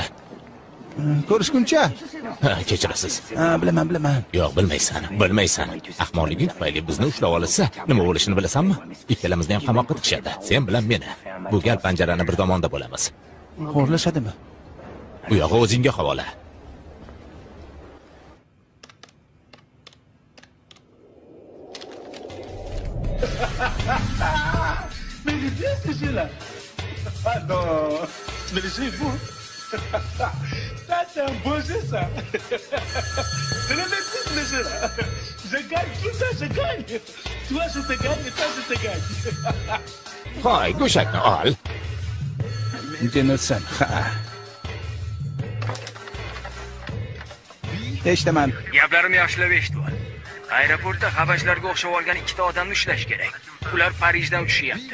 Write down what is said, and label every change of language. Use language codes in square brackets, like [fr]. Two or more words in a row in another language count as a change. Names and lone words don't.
[uz] Ko'rishguncha. Kechirasiz. Bilaman. Yo'q, bilmaysan. Ahmoqliging tufayli bizni ushlab olsa, nima bo'lishini bilasanmi? Ikkalamizni ham qamoqqa tiqishadi. Sen bilan meni. Bu gal panjarani bir tomonda bo'lamiz. Xo'rlashadimi? Bu yog'i o'zingga havola. [fr] Mais il est bien ce jeu-là. Ah non, mais le jeu est beau. Ça, c'est un beau jeu, ça. Je le maîtrise, le jeu, là. Je gagne, tout ça, je gagne. Toi, je te gagne et toi, je te gagne. [uz] Hoy, go'shakni ol. Jennersan. Eshitaman. Gaplarim yaxshilab eshitib ol. Aeroportda habashlarga o'xshab olgan ikkita odamni ushlash kerak. Ular Parijdan uchishyapti.